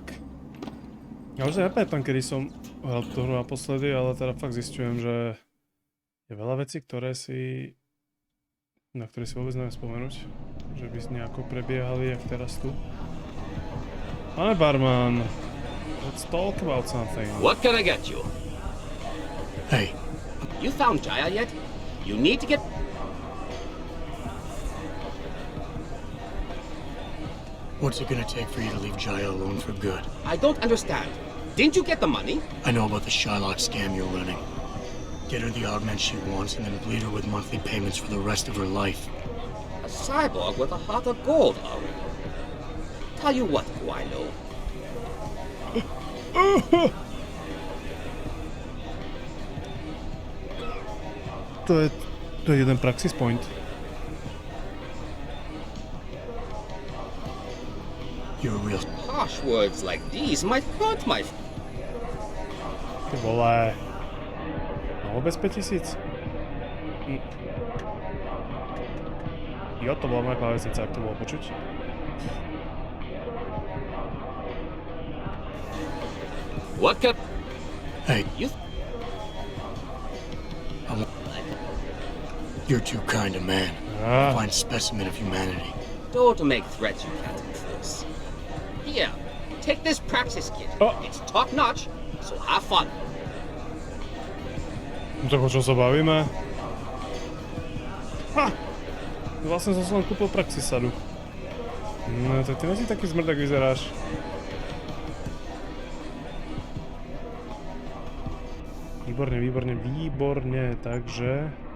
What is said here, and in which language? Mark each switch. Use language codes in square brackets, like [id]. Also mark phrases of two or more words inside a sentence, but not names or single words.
[sk] Ja už sa nepamätám, kedy som hral tú hru naposledy, ale teda fakt zistujem, že je veľa vecí, na ktoré si vôbec neviem spomenúť. Že by nejako prebiehali, jak teraz tu. Pane barman, [en] let's talk about something. What can I get you? Hey. You found Jaya yet? You need to get... What's it gonna take for you to leave Jaya alone for good? I don't understand. Didn't you get the money? I know about the Shylock scam you're running. Get her the augment she wants and then bleed her with monthly payments for the rest of her life. A cyborg with a heart of gold, are we? Tell you what, Guilo. [sk] To je jeden praxis point. [en] You're real. Harsh words like these might hurt my... [sk] Ty vole. No vôbec 5000? Jo, to bola moja klávesnica, ak to bolo počuť. [en] What can... Hey, You... you're too kind a man. Ah. Fine specimen of humanity. Don't make threats you can't enforce. Here, take this praxis kit. Oh. It's top-notch, so have fun. [sk] Tak o čom sa bavíme? Ha! Vlastne som si len kúpil praxisadu. No, tak ty nesi taký zmrd, ak vyzeráš. Výborne, výborne, výborne, takže...